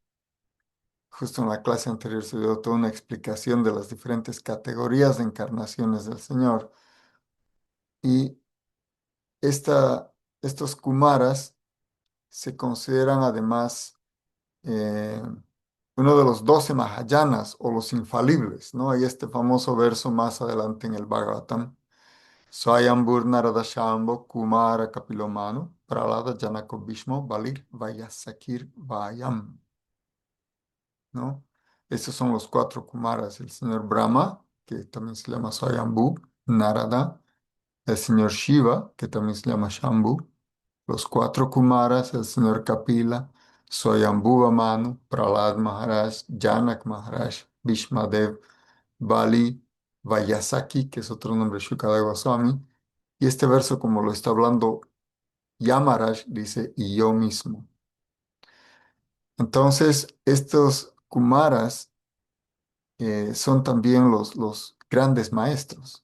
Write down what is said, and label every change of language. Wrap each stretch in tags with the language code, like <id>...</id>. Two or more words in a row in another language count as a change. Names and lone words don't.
<es>Justo en la clase anterior se dio toda una explicación de las diferentes categorías de encarnaciones del Señor. Y estos Kumaras se consideran además eh, uno de los 12 Mahayanas o los infalibles, ¿no? Hay este famoso verso más adelante en el Bhagavatam.</es> <sa>Swayambur Narada Shambho Kumara Kapilomano Pralada Janako Bhishmo Balir Vayasakir Vayam,</sa> <es>¿no? Estos son los cuatro Kumaras, el señor Brahma, que también se llama Swayambhu, Narada, el señor Shiva, que también se llama Shambhu, los cuatro Kumaras, el señor Kapila, Swayambhuva Manu, Prahlad Maharaj, Janak Maharaj, Bhishmadev, Bali, Vayasaki, que es otro nombre, Shukadeva Goswami, y este verso, como lo está hablando Yamaraj, dice, y yo mismo. Entonces, estos Kumaras son también los grandes maestros.</es>